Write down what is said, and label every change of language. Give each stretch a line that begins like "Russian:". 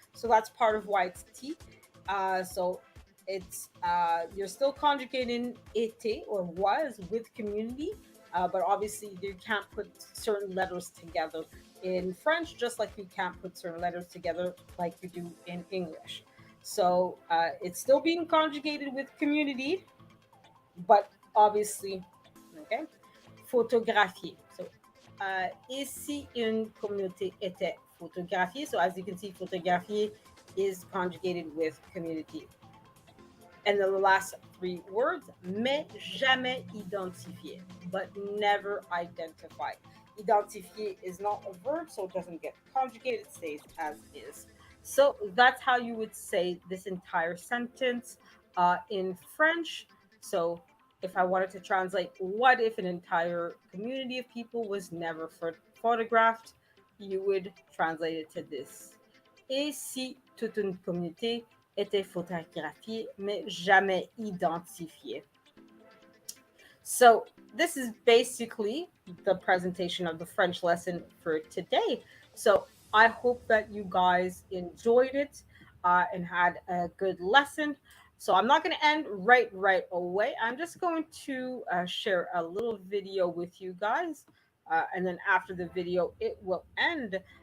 English: So that's part of why it's T. So it's you're still conjugating était or was with community, but obviously you can't put certain letters together in French, just like you can't put certain letters together like you do in English. So it's still being conjugated with community, but obviously, okay, photographier. So,
French: et si une communauté était photographiée?
English: So, as you can see, photographier is conjugated with community. And then the last three words,
French: mais jamais identifié,
English: but never identified. Identifié is not a verb, so it doesn't get conjugated, it stays as is. So that's how you would say this entire sentence in French. So if I wanted to translate, what if an entire community of people was never photographed? You would translate it to this.
French: Et si toute une communauté était photographiée mais jamais identifiée?
English: So this is basically the presentation of the French lesson for today. So I hope that you guys enjoyed it and had a good lesson. So I'm not going to end right away. I'm just going to share a little video with you guys, and then after the video, it will end.